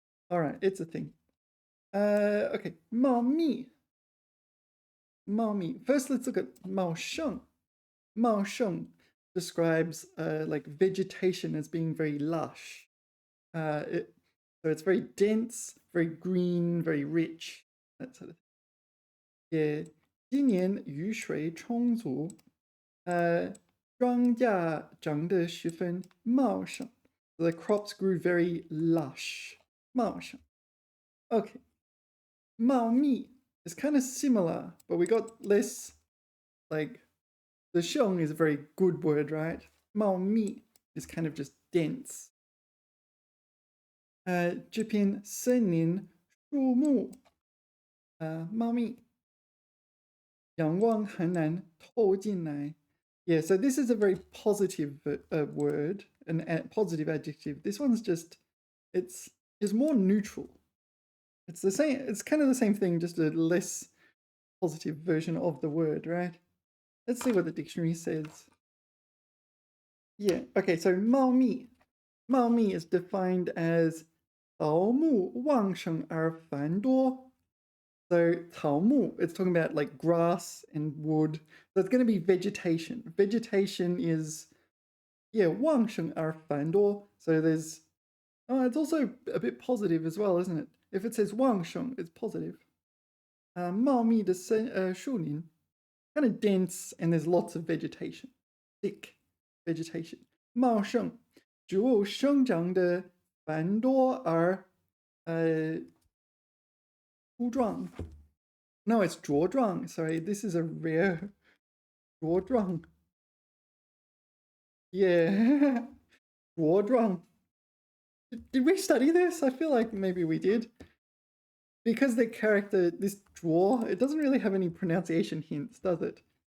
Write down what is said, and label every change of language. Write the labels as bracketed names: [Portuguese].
[English] All right, it's a thing. Okay, 冒密.茂密. First, let's look at 茂盛. 茂盛 describes like vegetation as being very lush. So it's very dense, very green, very rich, that sort of thing. Yeah. [Chinese] 今年雨水充足，庄稼长得十分茂盛. [English] The crops grew very lush. 茂盛.Okay. 茂密 is kind of similar, but we got less, like, the sheng is a very good word, right? 茂密 is kind of just dense. [Chinese] 这片森林树木茂密，阳光很难透进来. [English] Yeah, so this is a very positive word, a positive adjective. This one's just, it's more neutral. It's the same, it's kind of the same thing, just a less positive version of the word, right? Let's see what the dictionary says. Yeah, okay, so 茂密. [Chinese] 茂密 [English] is defined as [Chinese] 草木旺盛而繁多. [English] So 草木, it's talking about like grass and wood. So it's going to be vegetation. Vegetation is, yeah, [Chinese] 旺盛而繁多. [English] So there's, it's also a bit positive as well, isn't it? If it says 旺盛, it's positive. [Chinese] 茂密的树林, [English] kind of dense, and there's lots of vegetation. Thick vegetation. [Chinese] 茂盛, 植物生长的繁多而粗壮. [English] No, it's 茁壮. Sorry, this is a rare 茁壮. Yeah. 茁壮. Did we study this? I feel like maybe we did. Because the character, this draw, it doesn't really have any pronunciation hints, does it?